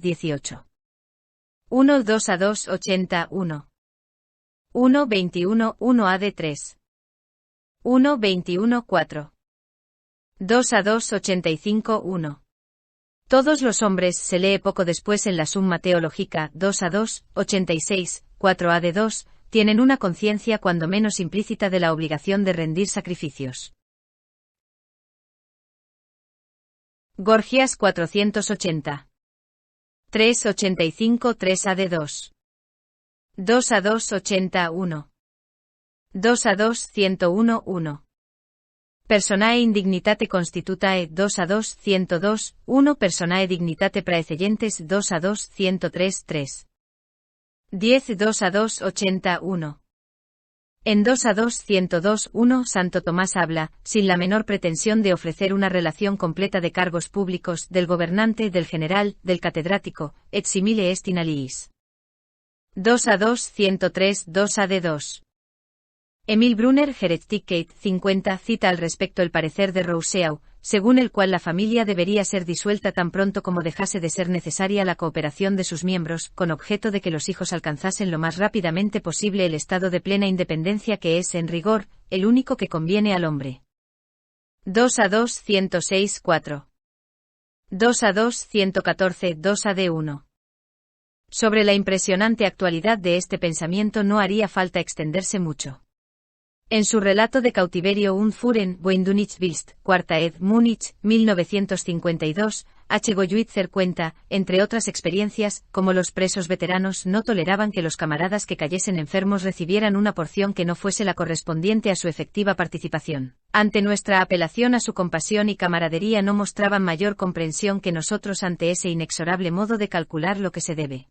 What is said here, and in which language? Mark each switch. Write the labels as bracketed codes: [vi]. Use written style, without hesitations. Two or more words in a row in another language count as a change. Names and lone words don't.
[es] 18. 1 2 a 2 80 1 1 21 1 AD 3 1 21 4 2 a 2 85 1. Todos los hombres se lee poco después en la Summa Theologica 2 a 2 86 4 AD 2 tienen una conciencia cuando menos implícita de la obligación de rendir sacrificios. Gorgias 480 385 3 AD 2 2 a 2 80 1 2 a 2 101 1 Personae [la] indignitate constitutae [es] 2 a 2 102 1 [la] Personae dignitate praecellentes [es] 2 a 2 103 3 10 2 a 2 80 1 En 2 a 2 102 1 Santo Tomás habla, sin la menor pretensión de ofrecer una relación completa de cargos públicos, del gobernante, del general, del catedrático, [la] et simile est in aliis. [es] 2 a 2 103 2 AD 2 Emil Brunner Gerechtigkeit 50 cita al respecto el parecer de Rousseau, según el cual la familia debería ser disuelta tan pronto como dejase de ser necesaria la cooperación de sus miembros, con objeto de que los hijos alcanzasen lo más rápidamente posible el estado de plena independencia que es, en rigor, el único que conviene al hombre. 2A2 106 4. 2A2 114 2AD1. Sobre la impresionante actualidad de este pensamiento no haría falta extenderse mucho. En su relato de cautiverio Un Führen, wohin du nicht willst, cuarta ed. Múnich, 1952, H. Gollwitzer cuenta, entre otras experiencias, cómo los presos veteranos no toleraban que los camaradas que cayesen enfermos recibieran una porción que no fuese la correspondiente a su efectiva participación. Ante nuestra apelación a su compasión y camaradería no mostraban mayor comprensión que nosotros ante ese inexorable modo de calcular lo que se debe.